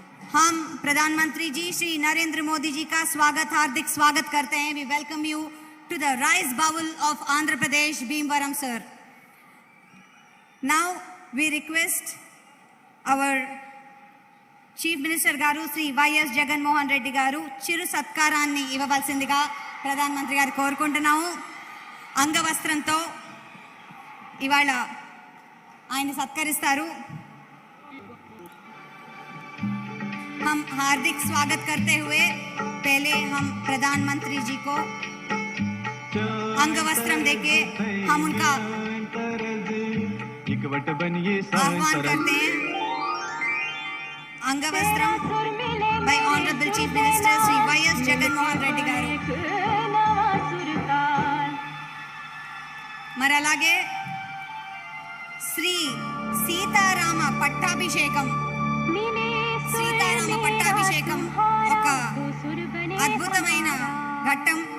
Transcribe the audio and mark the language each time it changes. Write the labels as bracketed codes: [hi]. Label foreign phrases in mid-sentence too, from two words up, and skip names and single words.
[hi] हम प्रधानमंत्री जी श्री नरेंद्र मोदी जी का हार्दिक स्वागत करते हैं। [en] We welcome you to the rice bowl of Andhra Pradesh, Bhimavaram sir. now we request our chief minister [te] గారు శ్రీ వైఎస్ జగన్మోహన్ రెడ్డి గారు చిరు సత్కారాన్ని ఇవ్వవలసిందిగా ప్రధానమంత్రి గారు కోరుకుంటున్నాము। అంగవస్త్రంతో ఇవాళ ఆయన సత్కరిస్తారు। [hi] हम हार्दिक स्वागत करते हुए पहले हम प्रधानमंत्री जी को अंगवस्त्रम देके हम उनका आह्वान करते हैं। [en] अंगवस्त्रम by Honorable Chief Minister Sri Y.S. Jagannath Reddy garu। [te] మరి అలాగే శ్రీ సీతారామ పట్టాభిషేకం ఒక అద్భుతమైన ఘట్టం।